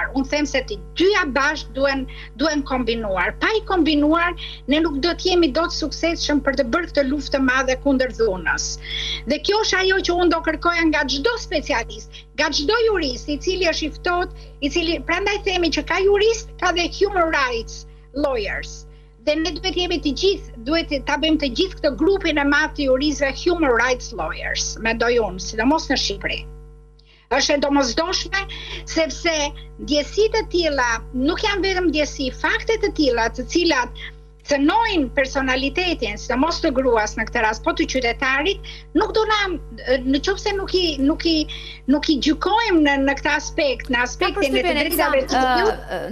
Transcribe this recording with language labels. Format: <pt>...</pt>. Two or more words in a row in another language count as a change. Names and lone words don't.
<sq>Unë them se të dyja bashkë duhen kombinuar. Pa I kombinuar, ne nuk do të jemi dot suksesshëm për të bërë këtë luftë të madhe kundër dhunës. Dhe kjo është ajo që unë do kërkoja nga çdo specialist, nga çdo jurist I cili është I ftohtë, prandaj themi që ka jurist, ka dhe</sq> <en>human rights lawyers.</en> <sq>Dhe ne duhet jemi të gjithë, duhet ta bëjmë të gjithë këtë grupin e madh të juristëve</sq> <en>human rights lawyers,</en> <sq>mendoj unë, sidomos në Shqipëri. Është e domosdoshme sepse ndjesitë të tilla nuk janë vetëm ndjesi, fakte të tilla të cilat cënojnë personalitetin, sidomos të gruas në këtë rast, po të qytetarit, nuk do na, nëse nuk I gjykojmë në këtë aspekt, në aspektin e të drejtave të njeriut.</sq>